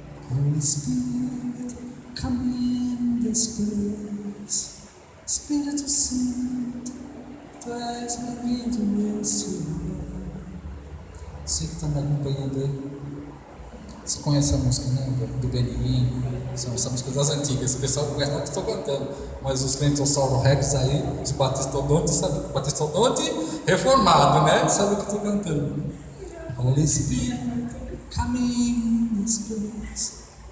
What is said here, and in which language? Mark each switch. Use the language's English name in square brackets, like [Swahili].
[English] Holy Spirit, come in this place. [Portuguese] Espírito Santo, tu és bem-vindo, meu Senhor. Você que está me acompanhando aí, você conhece a música, né? Do Benin, são essas músicas das antigas. O pessoal conhece, não estou cantando, mas os Clentossauro Rex aí, os Batistodontes, sabe? Batistodonte reformado, né? Sabe o que estou cantando? [English] Holy Spirit, come in this place.